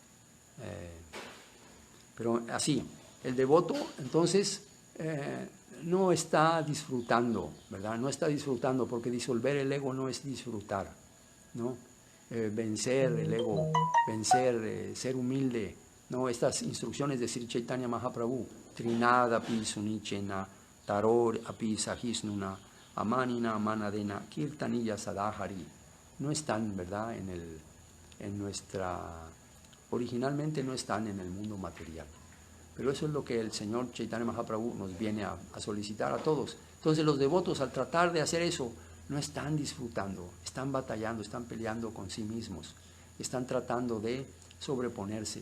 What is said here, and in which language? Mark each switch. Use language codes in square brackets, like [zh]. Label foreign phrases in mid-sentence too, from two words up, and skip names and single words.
[es] Pero así, el devoto, entonces, no está disfrutando, ¿verdad? No está disfrutando, porque disolver el ego no es disfrutar, ¿no? vencer el ego, vencer, ser humilde, ¿no? Estas instrucciones de Sri Chaitanya Mahaprabhu, [sa] Trinada api sunichena, taror api sahisnuna, amanina manadena, kirtanilla sadahari, [es] no están, ¿verdad?, en nuestra, originalmente no están en el mundo material. Pero eso es lo que el Señor Chaitanya Mahaprabhu nos viene a solicitar a todos. Entonces los devotos, al tratar de hacer eso, no están disfrutando, están batallando, están peleando con sí mismos, están tratando de sobreponerse.